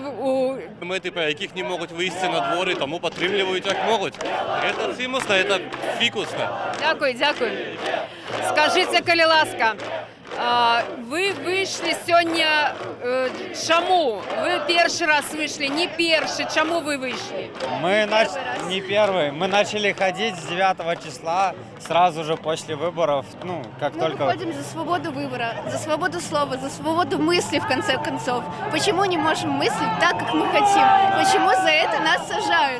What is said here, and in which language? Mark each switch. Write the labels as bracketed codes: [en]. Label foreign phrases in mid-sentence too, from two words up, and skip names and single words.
[uk] Ми, яких не можуть вийти на двори, тому підтримують, як можуть. Це цимусно, це фікусно. Дякую, дякую. Скажіть, коли ласка, ви вийшли сьогодні, чому? Ви перший раз вийшли, не перший, чому ви вийшли? [ru] Мы не первые, мы начали ходить с 9 числа, сразу же после выборов, ну, как Мы только... выходим за свободу выбора, за свободу слова, за свободу мысли, в конце концов. Почему не можем мыслить так, как мы хотим? Почему за это нас сажают?